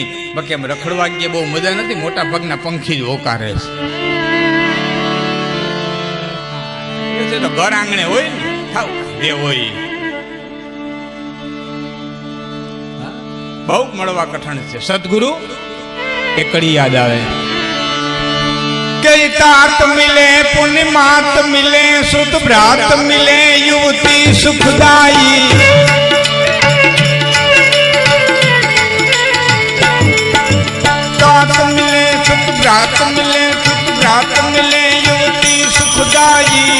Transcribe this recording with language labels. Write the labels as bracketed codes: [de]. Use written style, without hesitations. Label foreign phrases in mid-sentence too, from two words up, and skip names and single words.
[gu] બાકી એમ રખડવા ગયા બહુ મજા નથી, મોટા ભાગના પંખી જ હોકારે છે. તો ઘર આંગણે હોય ને થાવ જે હોય, બહુ મળવા કઠણ છે. સદગુરુ એ કડી યાદ આવે. [hi] कई तात मिले पुण्य मात मिले, सुत भ्रात मिले युवती सुखदाई. तात मिले सुत भ्रात मिले, सुत भ्रात मिले युवती सुखदाई.